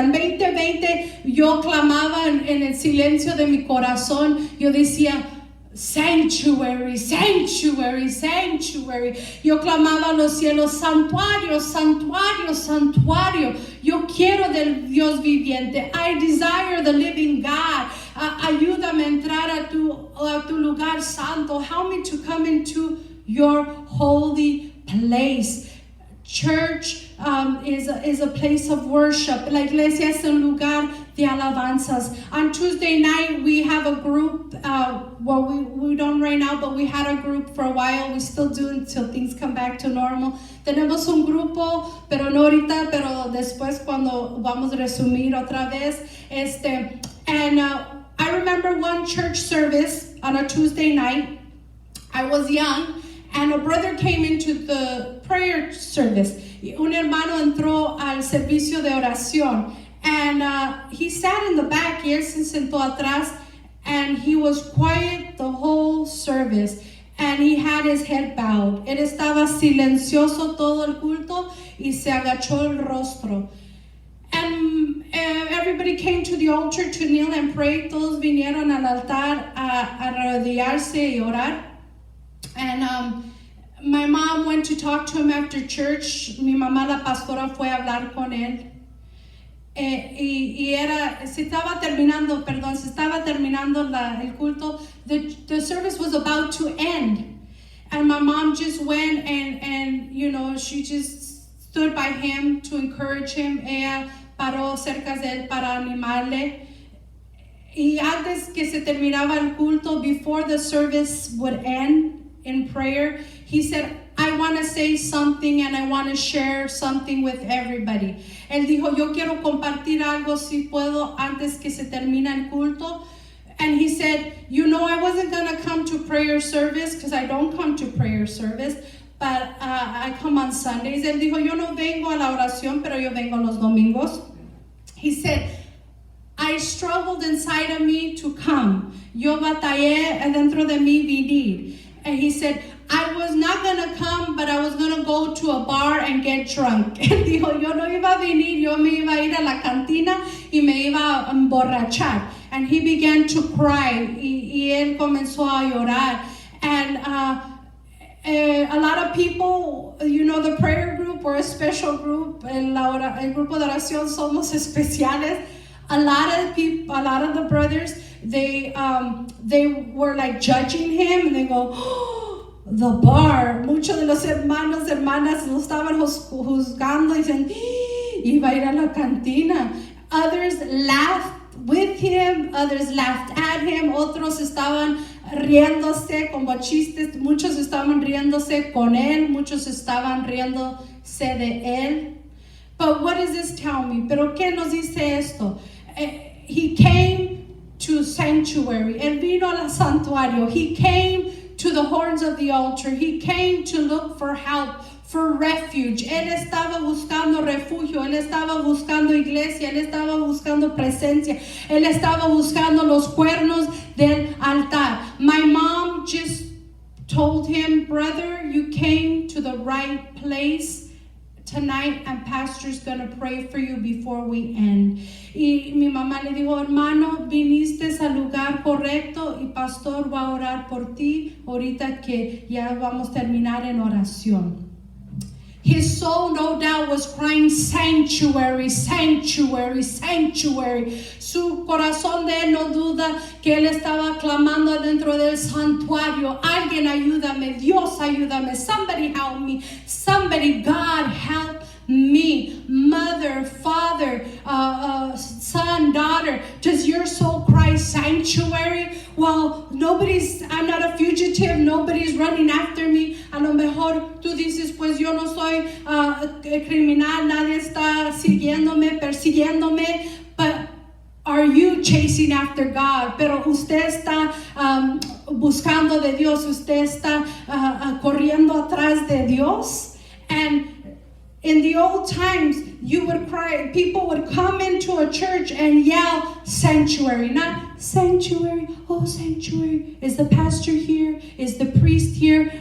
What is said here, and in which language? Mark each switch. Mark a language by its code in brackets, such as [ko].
[es] En 2020 yo clamaba en el silencio de mi corazón, yo decía, [en] sanctuary, sanctuary, sanctuary. [es] Yo clamaba a los cielos, santuario, santuario, santuario. Yo quiero del Dios viviente. [en] I desire the living God. [es] Ayúdame a entrar a tu lugar santo. [en] Help me to come into your holy place. Church is a place of worship. [es] La iglesia es un lugar de alabanzas. [en] On Tuesday night, we have a group. Well, we don't right now, but we had a group for a while. We still do until things come back to normal. [es] Tenemos un grupo, pero no ahorita, pero después cuando vamos a resumir otra vez. [en] And I remember one church service on a Tuesday night. I was young, and a brother came into the prayer service. [es] Un hermano entró al servicio de oración. [en] And he sat in the back, [es] y él se sentó atrás, [en] and he was quiet the whole service. And he had his head bowed. [es] Él estaba silencioso todo el culto y se agachó el rostro. [en] And everybody came to the altar to kneel and pray. [es] Todos vinieron al altar a arrodillarse y orar. [en] And my mom went to talk to him after church. [es] Mi mamá, la pastora, fue a hablar con él. Se estaba terminando el culto. [en] The service was about to end. And my mom just went and you know, she just stood by him to encourage him. [es] Ella paró cerca de él para animarle. Y antes que se terminaba el culto, [en] before the service would end in prayer, he said, I want to say something and I want to share something with everybody. [es] Él dijo, yo quiero compartir algo si puedo antes que se termine el culto. [en] And he said, I wasn't going to come to prayer service because I don't come to prayer service, but I come on Sundays. [es] Él dijo, yo no vengo a la oración, pero yo vengo los domingos. [en] He said, I struggled inside of me to come. [es] Yo batallé dentro de mí venir. [en] And he said, I was not going to come, but I was going to go to a bar and get drunk. [es] Él dijo, yo no iba a venir, yo me iba a ir a la cantina y me iba a emborrachar. [en] And he began to cry. [es] Y él comenzó a llorar. [en] And a lot of people, the prayer group, or a special group, [es] el grupo de oración somos especiales. [en] A lot of people, a lot of the brothers, they were like judging him, and they go, oh, the bar. [es] Muchos de los hermanos, hermanas lo estaban juzgando y dicen, iba a ir a la cantina. [en] Others laughed with him, others laughed at him, [es] otros estaban riéndose como chistes, muchos estaban riéndose con él, muchos estaban riéndose de él. [en] But what does this tell me? [es] ¿Pero qué nos dice esto? [en] He came to sanctuary. [es] Él vino al santuario. [en] He came to the horns of the altar. He came to look for help, for refuge. [es] Él estaba buscando refugio. Él estaba buscando iglesia. Él estaba buscando presencia. Él estaba buscando los cuernos del altar. [en] My mom just told him, brother, you came to the right place tonight, and pastor's gonna pray for you before we end. [es] Y mi mamá le dijo, hermano, viniste al lugar correcto y pastor va a orar por ti ahorita que ya vamos a terminar en oración. [en] His soul, no doubt, was crying, sanctuary, sanctuary, sanctuary. [es] Su corazón de él no duda que él estaba clamando dentro del santuario. Alguien ayúdame, Dios ayúdame, [en] somebody help me, somebody, God help me. Mother, father, son, daughter, does your soul cry sanctuary? Well, I'm not a fugitive, nobody's running after me. [es] A lo mejor tú dices, pues yo no soy criminal, nadie está persiguiéndome, [en] but are you chasing after God? [es] Pero usted está buscando de Dios, usted está corriendo atrás de Dios. [en] And in the old times, you would cry, people would come into a church and yell, sanctuary, not sanctuary, oh sanctuary, is the pastor here, is the priest here?